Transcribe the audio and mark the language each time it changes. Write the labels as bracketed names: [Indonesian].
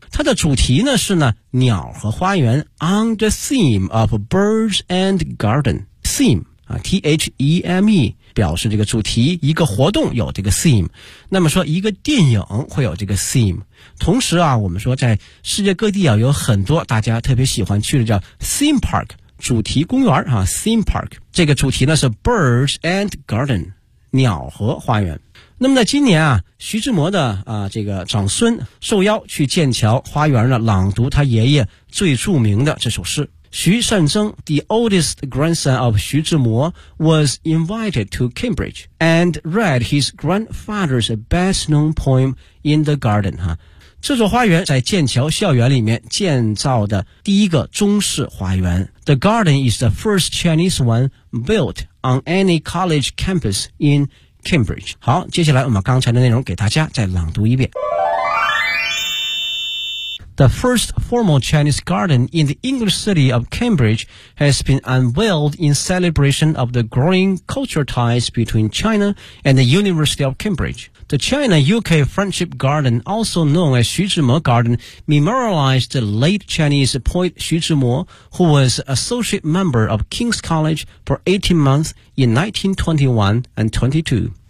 [Chinese] 它的主题呢是呢鸟和花园 on the theme of birds and garden theme T-H-E-M-E 表示这个主题，一个活动有这个 theme, 那么说一个电影会有这个 theme, 同时啊我们说在世界各地啊有很多大家特别喜欢去的叫 theme park, 主题公园啊 theme park, 这个主题呢是 birds and garden, 鸟和花园。那么在今年啊徐志摩的这个长孙受邀去剑桥花园呢朗读他爷爷最著名的这首诗。 [English] 徐善曾, the oldest grandson of 徐志摩, was invited to Cambridge and read his grandfather's best-known poem in the garden. [Chinese] 这座花园在剑桥校园里面建造的第一个中式花园。 [English] The garden is the first Chinese one built on any college campus in Cambridge. [Chinese] 好，接下来我们刚才的内容给大家再朗读一遍。 [English] The first formal Chinese garden in the English city of Cambridge has been unveiled in celebration of the growing cultural ties between China and the University of Cambridge. The China-UK Friendship Garden, also known as 徐志摩 Garden, memorialized the late Chinese poet 徐志摩, who was associate member of King's College for 18 months in 1921 and 22.